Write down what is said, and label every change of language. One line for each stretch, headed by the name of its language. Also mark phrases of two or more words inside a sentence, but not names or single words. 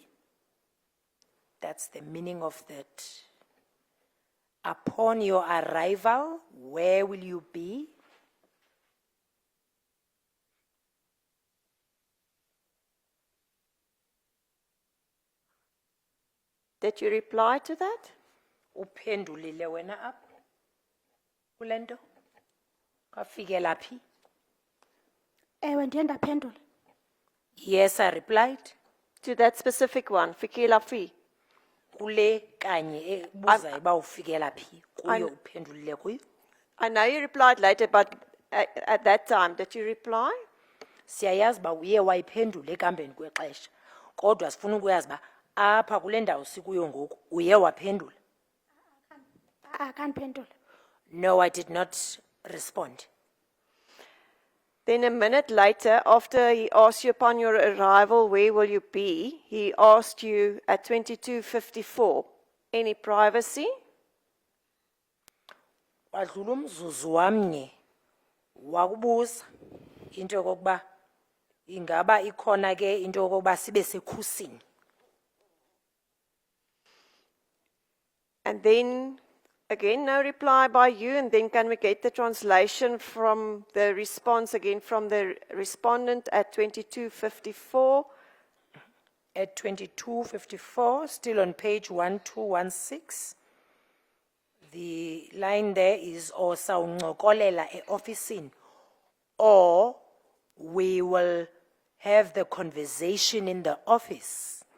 English: That's the meaning of that. Upon your arrival, where will you be? Did you reply to that?
Xhosa: Uphendulile wena apho kule nto kafikela phi? Ewe, ndiye ndaphendula.
English: Yes, I replied. To that specific one,
Xhosa: Fikela Fi. Kule kanye ebuzayo uba ufikela phi kuyo uphendulile kuyo.
English: I know you replied later, but at that time, did you reply?
Xhosa: Siyayazi uba uye wayiphendula ekambeni kwexesha kodwa sifuna ukuyazi uba apha kule ndawo sikuyo ngoku uye waphendula. Akandiphendula.
English: No, I did not respond. Then a minute later, after he asked you upon your arrival, where will you be? He asked you at 2254, any privacy?
Xhosa: Wadlula umzuzu wamnye wakubuza into yokokuba ingaba ikhona ke into yokokuba sibe sekhusini.
English: And then again, no reply by you. And then can we get the translation from the response again from the respondent at 2254? At 2254, still on page 1216, the line there is or
Xhosa: sawuncokolela e-officini,
English: or we will have the conversation in the office.